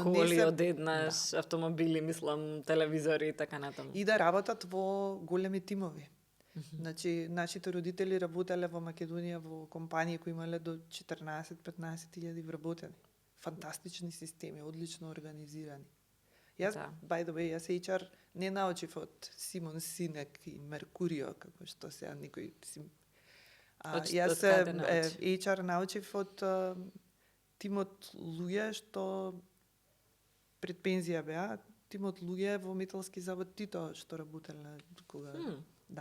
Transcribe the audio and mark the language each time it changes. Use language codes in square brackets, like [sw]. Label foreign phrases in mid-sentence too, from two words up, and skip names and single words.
[mk] коли одеднаш, автомобили, мислам, телевизори и така натаму. И да работат во големи тимови. Значи, нашите родители работеле во Македонија во компании кои имале до 14-15 илјади вработени. Фантастични системи, одлично организирани. Јас, [en] by the way, [mk] јас HR не научив од Симон Синек и Меркурио, како што сега никој јас HR научив од тимот луѓе што пред пензија беа, тимот луѓе во Металски завод Тито што работеле кога да.